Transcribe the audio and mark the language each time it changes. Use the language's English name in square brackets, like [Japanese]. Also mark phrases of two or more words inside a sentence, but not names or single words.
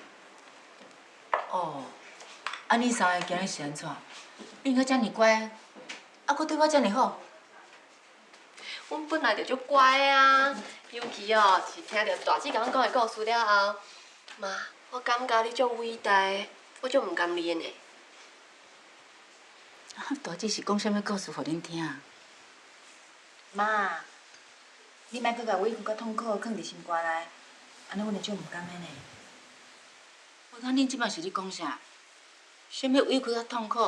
[Min Nan Chinese] 哦，你三个今日是安怎？你阁遮尔乖，阁对我遮尔好。阮本来就足乖啊，尤其哦是听到大姐甲阮讲的故事了后，妈，我感觉你足伟大，我足唔甘念的。大姐是讲啥物故事互恁听？妈，你莫阁甲委屈甲痛苦藏伫心肝内，安尼阮会足唔甘的呢。我讲恁即摆是咧讲啥？啥物委屈甲痛苦？